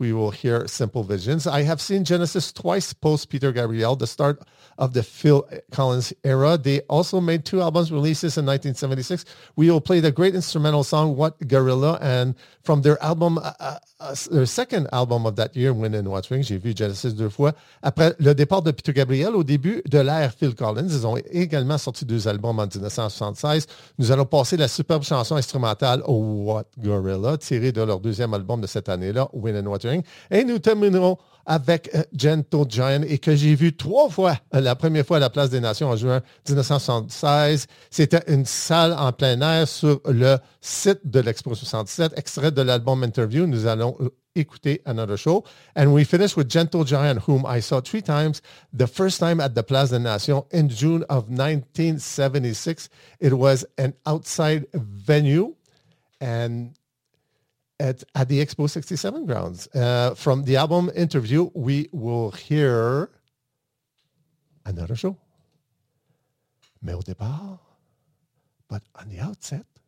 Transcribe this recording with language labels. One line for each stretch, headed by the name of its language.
English: We will hear Simple Visions. I have seen Genesis twice post Peter Gabriel, the start of the Phil Collins era. They also made two albums releases in 1976. We will play the great instrumental song What Gorilla, and from their album, their second album of that year, Wind in What Wings.
French: J'ai vu Genesis deux fois. Après le départ de Peter Gabriel, au début de l'ère Phil Collins, ils ont également sorti deux albums en 1976. Nous allons passer la superbe chanson instrumentale What Gorilla, tirée de leur deuxième album de cette année-là, Wind and Watering. Et nous terminerons avec Gentle Giant, et que j'ai vu trois fois, la première fois à la Place des Nations en juin 1976. C'était une salle en plein air sur le site de l'Expo 67. Extrait de l'album Interview, nous allons écouter Another Show.
English: And we finish with Gentle Giant, whom I saw three times. The first time at the Place des Nations in June of 1976. It was an outside venue. And at the Expo 67 grounds. From the album Interview, we will hear Another Show.
French: Mais au départ,
English: but on the outset,